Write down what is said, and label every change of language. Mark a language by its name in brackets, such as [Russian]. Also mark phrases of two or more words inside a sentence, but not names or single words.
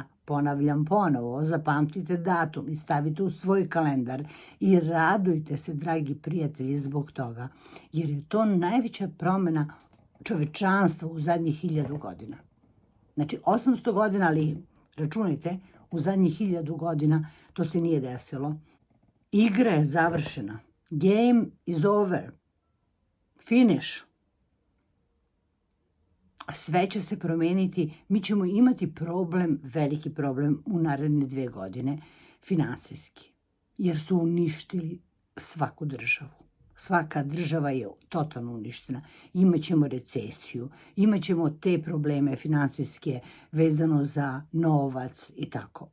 [Serbian] Ponavljam ponovo, zapamtite datum i stavite u svoj kalendar i radujte se, dragi prijatelji, zbog toga. Jer je to najveća promena čovečanstva u zadnjih 1000 godina. Znači 800 godina, ali računajte, u zadnjih 1000 godina to se nije desilo. Igra je završena. [English] Game is over. Finish. [Serbian] Sve će se promeniti. Mi ćemo imati problem, veliki problem u naredne 2 godine, finansijski. Jer su uništili svaku državu. Svaka država je totalno uništena. Imaćemo recesiju, imaćemo te probleme finansijske vezano za novac i tako.